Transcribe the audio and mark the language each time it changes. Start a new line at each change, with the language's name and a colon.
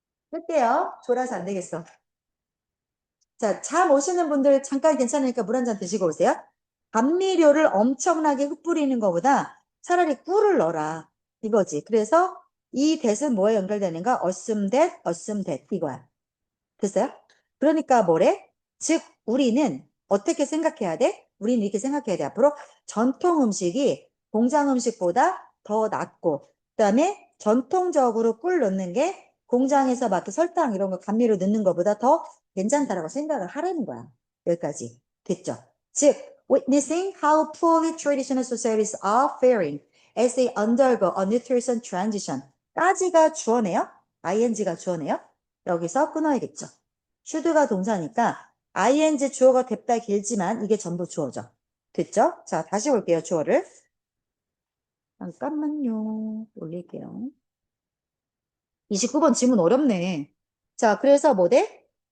Korean: 끌게요. 졸아서 안 되겠어. 자, 잠 오시는 분들 잠깐 괜찮으니까 물 한 잔 드시고 오세요. 감미료를 엄청나게 흩뿌리는 것보다 차라리 꿀을 넣어라. 이거지. 그래서 이 that은 뭐에 연결되는가? assume that 이거야. 됐어요? 그러니까 뭐래? 즉 우리는 어떻게 생각해야 돼? 우리는 이렇게 생각해야 돼. 앞으로 전통 음식이 공장 음식보다 더 낫고 그다음에 전통적으로 꿀 넣는 게 공장에서 맡은 설탕 이런 거 감미료 넣는 것보다 더 괜찮다라고 생각을 하라는 거야. 여기까지 됐죠?
English: 즉 witnessing how poorly traditional societies are faring as they undergo a nutrition transition
Korean: 까지가 주어네요. ing가 주어네요. 여기서 끊어야겠죠. should가 동사니까 ing 주어가 됐다 길지만 이게 전부 주어죠. 됐죠? 자, 다시 볼게요. 주어를. 잠깐만요. 올릴게요. 29번 질문 어렵네. 자, 그래서 뭐 돼?